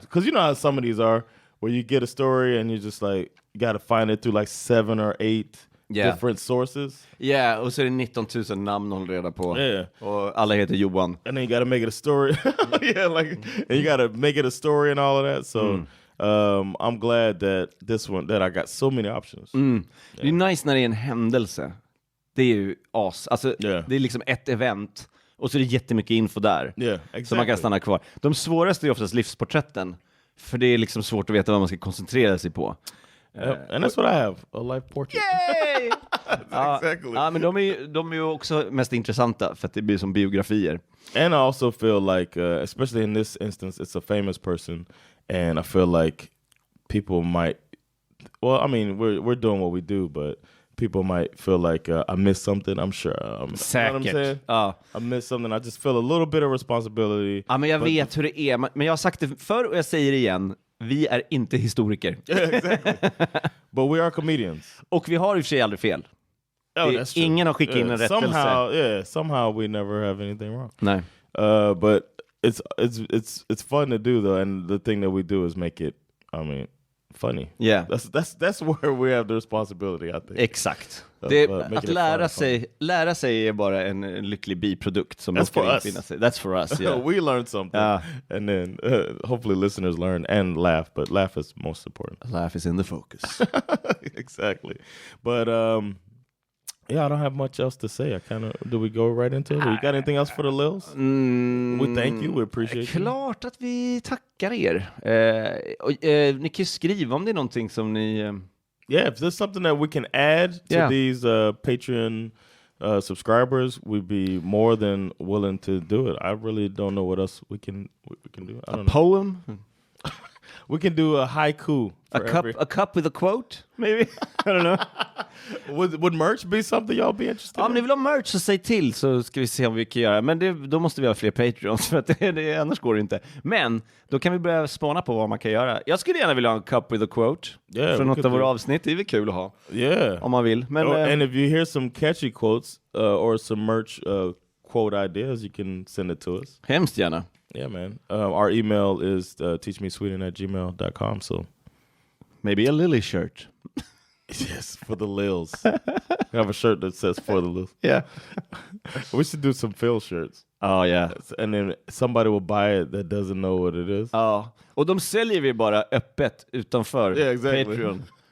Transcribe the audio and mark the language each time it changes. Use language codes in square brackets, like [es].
[en] Because you know how some of these are, where you get a story and you just you got to find it through 7 or 8 different sources. [sv] Yeah, och så är det 19 000 namn håller reda på. [en] Yeah. [sv] Och alla heter Johan. [en] And then you got to make it a story. And you got to make it a story and all of that. So I'm glad that this one, that I got so many options. Yeah. [sv] Det är nice när det är en händelse. Det är ju Alltså, det är liksom ett event. Och så är det jättemycket info där. [en] Yeah, exactly. [sv] Så man kan stanna kvar. De svåraste är oftast livsporträtten. För det är liksom svårt att veta vad man ska koncentrera sig på. [en] And that's what I have, a life portrait. Yay! Exactly. [sv] Ja, men de är ju också mest intressanta för att det blir som biografier. [en] And I also feel especially in this instance, it's a famous person, and I feel people might. Well, I mean, we're doing what we do, but people might feel I missed something. I'm sure. [sv] Säkert. [en] I missed something. I just feel a little bit of responsibility. [sv] Ja, men jag vet hur det är. Men jag har sagt det förr och jag säger det igen. Vi är inte historiker. [en] Exactly. But we are comedians. [sv] Och vi har i och för sig aldrig fel. [en] That's true. [sv] Ingen har skickat in en rättelse. [en] Somehow we never have anything wrong. [sv] Nej. [en] But it's fun to do though, and the thing that we do is make it, funny. Yeah. That's where we have the responsibility, I think. [sv] Exakt. Att lära sig är bara en lycklig biprodukt som [en] That's [sv] måste infinna sig. [en] That's for us, yeah. We learned something. And then hopefully listeners learn and laugh, but laugh is most important. Laugh is in the focus. Exactly. But I don't have much else to say. Do we go right into it? We got anything else for the Lils? We thank you. We appreciate you. [sv] Klart att vi tackar er. Ni kan ju skriva om det är någonting som ni... [en] Yeah, if there's something that we can add to these Patreon subscribers, we'd be more than willing to do it. I really don't know what else we can do. I don't know. Poem? We can do a haiku. A cup with a quote, maybe? I don't know. Would merch be something y'all be interested in? [sv] Om ni vill ha merch så säg till så ska vi se om vi kan göra. Men då måste vi ha fler Patreons för att annars går det inte. Men då kan vi börja spana på vad man kan göra. Jag skulle gärna vilja ha en [en] cup with a quote [sv] från något av våra avsnitt. Det är väl kul att ha. [en] Yeah. [sv] Om man vill. Men, [en] and if you hear some catchy quotes or some merch quote ideas, you can send it to us. [sv] Hemskt gärna. [en] Yeah, man. Our email is teachmesweden@gmail.com. So maybe a Lily shirt. Yes, for the Lils. We have a shirt that says for the Lils. Yeah. We should do some Phil shirts. Oh, yeah. And then somebody will buy it that doesn't know what it is. [sv] Ja. Och de säljer vi bara öppet utanför Patreon.